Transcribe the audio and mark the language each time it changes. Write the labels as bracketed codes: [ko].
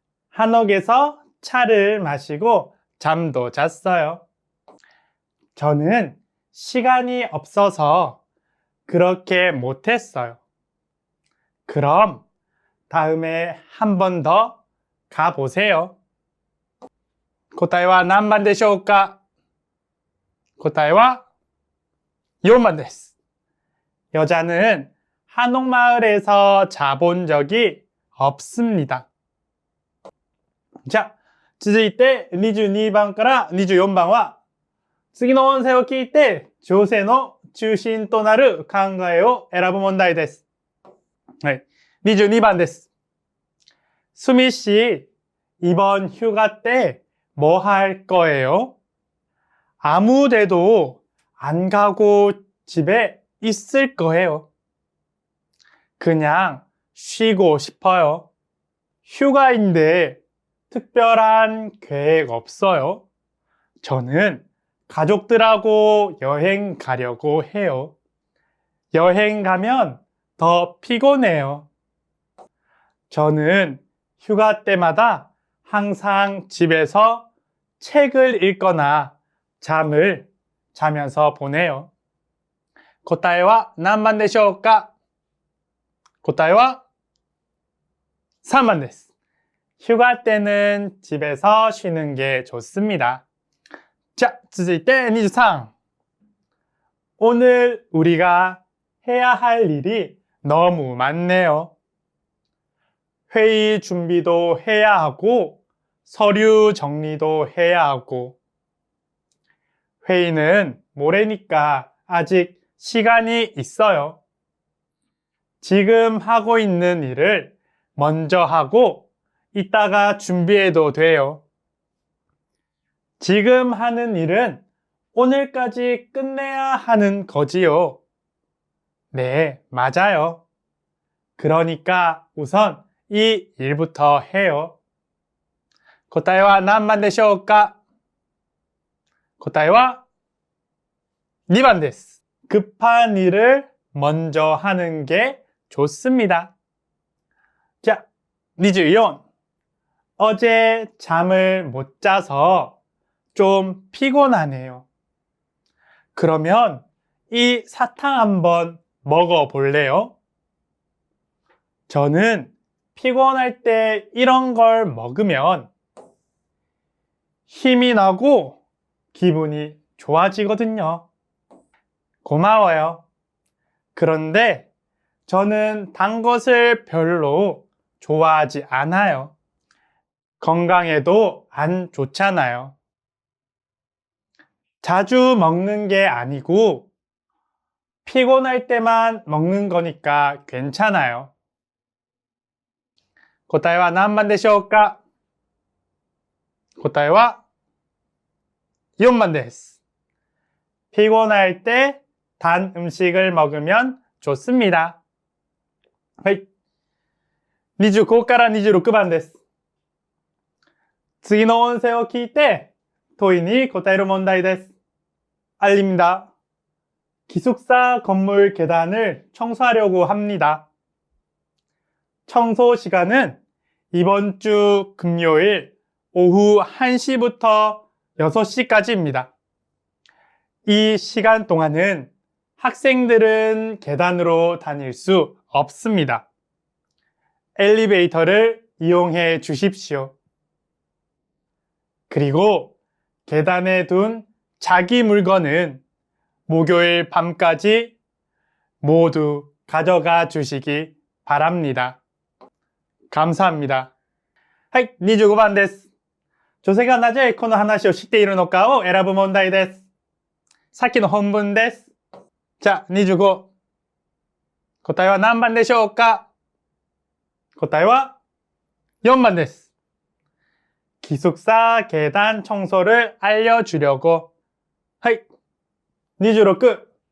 [ko] 한옥에서 차를 마시고 잠도 잤어요. 저는 시간이 없어서 그렇게 못했어요. 그럼 다음에 한 번 더 가보세요. [ja] 答えは何番でしょうか? 答えは 4번 です. [ko] 여자는 한옥마을에서 자본 적이 없습니다. [ja] 자, 続いて22番から24番は次の音声を聞いて情勢の中心となる考えを選ぶ問題です。はい、22番です. [ko] 수미 씨, 이번 휴가 때 뭐 할 거예요? 아무 데도 안 가고 집에 있을 거예요. 그냥 쉬고 싶어요. 휴가인데 특별한 계획 없어요. 저는 가족들하고 여행 가려고 해요. 여행 가면 더 피곤해요. 저는 휴가 때마다 항상 집에서 책을 읽거나 잠을 자면서 보내요. [ja] 答えは何番でしょうか? 答えは 3번 です. [ko] 휴가 때는 집에서 쉬는 게 좋습니다. [ja] 자, 続いて23. [ko] 오늘 우리가 해야 할 일이 너무 많네요. 회의 준비도 해야 하고 서류 정리도 해야 하고. 회의는 모레니까 아직 시간이 있어요. 지금 하고 있는 일을 먼저 하고 이따가 준비해도 돼요. 지금 하는 일은 오늘까지 끝내야 하는 거지요. 네, 맞아요. 그러니까 우선 이 일부터 해요. [ja] 答えは何番でしょうか? 答えは 2번 です. [ko] 급한 일을 먼저 하는 게 좋습니다. 자, 24. 어제 잠을 못 자서 좀 피곤하네요. 그러면 이 사탕 한번 먹어볼래요? 저는 피곤할 때 이런 걸 먹으면 힘이 나고 기분이 좋아지거든요. 고마워요. 그런데 저는 단 것을 별로 좋아하지 않아요. 건강에도 안 좋잖아요. 자주 먹는 게 아니고 피곤할 때만 먹는 거니까 괜찮아요. [ja] 答えは何番でしょうか? 答えは 4번 です. [ko] 피곤할 때 단 음식을 먹으면 좋습니다. [ja] はい。25から26番です. 次の音声を聞いて問いに答える問題です. [ko] 알립니다. 기숙사 건물 계단을 청소하려고 합니다. 청소 시간은 이번 주 금요일 오후 1시부터 6시까지입니다. 이 시간 동안은 학생들은 계단으로 다닐 수 없습니다. 엘리베이터를 이용해 주십시오. 그리고 계단에 둔 자기 물건은 목요일 밤까지 모두 가져가 주시기 바랍니다. 감사합니다. [ja] はい、25番です。女性がなぜこの話を知っているのかを選ぶ問題です。さっきの本文です。じゃあ、25。答えは何番でしょうか? 答えは4번です. [ko] 기숙사 계단 청소를 알려주려고. [ja] はい。26.